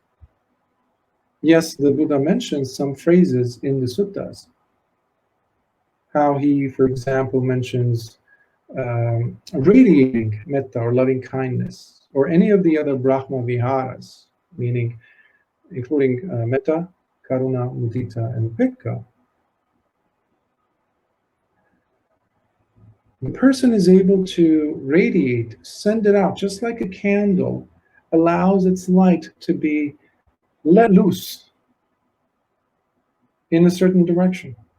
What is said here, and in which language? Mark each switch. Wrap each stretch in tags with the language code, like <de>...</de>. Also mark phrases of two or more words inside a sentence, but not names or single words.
<en>Yes, the Buddha mentions some phrases in the suttas. How he, for example, mentions radiating metta or loving kindness, or any of the other</en> <pi>Brahma viharas,</pi> <en>meaning including</en> <pi>metta, karuna, mudita,</pi> <en>and upekkha. The person is able to radiate, send it out, just like a candle allows its light to be let loose in a certain direction.</en>